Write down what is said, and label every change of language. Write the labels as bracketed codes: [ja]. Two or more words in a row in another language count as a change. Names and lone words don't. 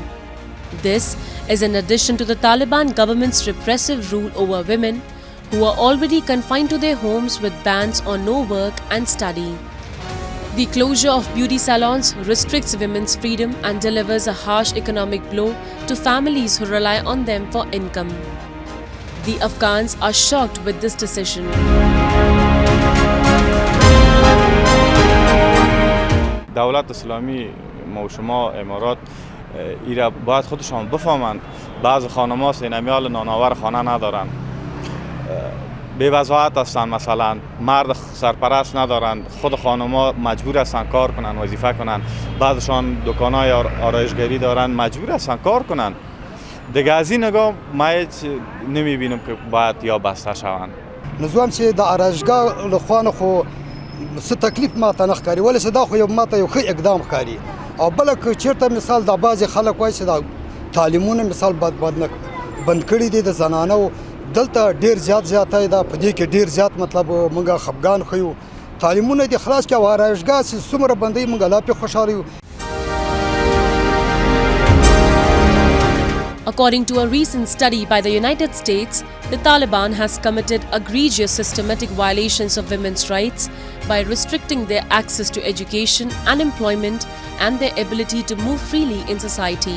[en] This is in addition to the Taliban government's repressive rule over women who are already confined to their homes with bans on no work and study. The closure of beauty salons restricts women's freedom and delivers a harsh economic blow to families who rely on them for income. The Afghans are shocked with this decision. [fa] دولت اسلامی شما امارات ایرا باید خودشان بفهمند بعض خانم‌ها سینمیال نانآور خانه ندارن، بی وضاحت هستند، مثلا مرد سرپرست ندارند، خود خانم‌ها مجبور هستند کار کنند، وظیفه کنند، بعضشان دکان‌های آرایشگری دارند، مجبور هستند کار کنند. دیگه از این نگاه ما هیچ نمی‌بینم که باید یا بسته شوند. [ps] نظام چې د آرایشگاه لخوانه خو څه تکلیف ماته نه ښکاري، ولې چې دا خو ماته یو ښه اقدام ښکاري. او بله که چېرته مثال دا بعضې خلک وایي چې دا تعلیمونه مثال بند کړي دي د زنانو، دلته ډېر زیاتی ده، په دې کې ډېر زیات مطلب موږ خفګان ښیو. تعلیمونه دې خلاص کړي او آرایشګاه چې څومره بندوي موږ لا پرې خوشحاله یو. [en] According to a recent study by the United States, the Taliban has committed egregious systematic violations of women's rights by restricting their access to education and employment and their ability to move freely in society.